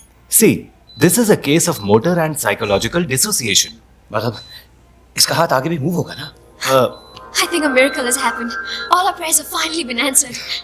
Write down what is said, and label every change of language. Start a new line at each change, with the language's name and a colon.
English: See, this is a case of motor and psychological dissociation.
Hindi: मतलब इसका हाथ आगे भी मूव होगा ना?
English: I think a miracle has happened. All our prayers have finally been answered.